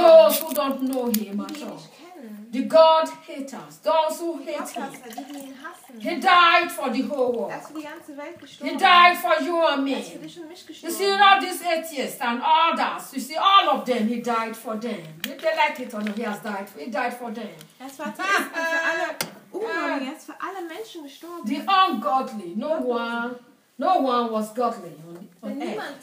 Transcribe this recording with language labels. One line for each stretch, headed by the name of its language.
English: Those who don't know him at all.
German: Kennen.
English: The God haters. Those who hate him. He died for the whole world.
German: Er ist für die ganze Welt gestorben.
English: He died for you and me.
German: Er ist für dich und mich gestorben.
English: You see, all these atheists and others. You see, all of them, he died for them. If they like it or not, he has died. He died for them.
German: Es war für alle.
English: Yes, for all
German: Menschen gestorben.
English: The ungodly, no one was godly on
German: niemand
English: earth.